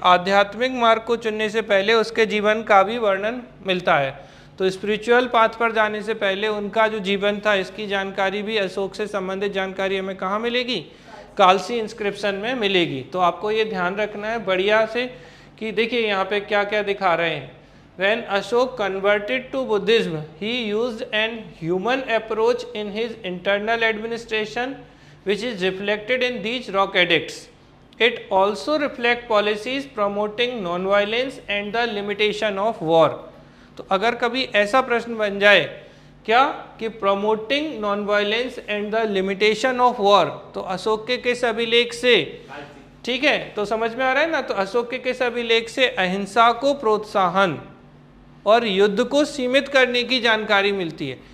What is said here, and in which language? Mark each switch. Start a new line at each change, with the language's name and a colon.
Hindi: आध्यात्मिक मार्ग को चुनने से पहले उसके जीवन का भी वर्णन मिलता है। तो स्पिरिचुअल पाथ पर जाने से पहले उनका जो जीवन था, इसकी जानकारी भी, अशोक से संबंधित जानकारी हमें कहाँ मिलेगी? कालसी इंस्क्रिप्शन में मिलेगी। तो आपको ये ध्यान रखना है बढ़िया से कि देखिए यहाँ पे क्या क्या दिखा रहे हैं।
English: When Ashok converted to Buddhism, he used an human approach in his internal administration, which is reflected in these rock edicts. It also reflects policies promoting non-violence and the limitation of war.
Hindi: तो अगर कभी ऐसा प्रश्न बन जाए क्या कि
English: promoting non violence and the limitation of war,
Hindi: तो अशोक के किस अभिलेख से? ठीक है, तो समझ में आ रहा है ना। तो अशोक के किस अभिलेख से? अहिंसा को प्रोत्साहन और युद्ध को सीमित करने की जानकारी मिलती है।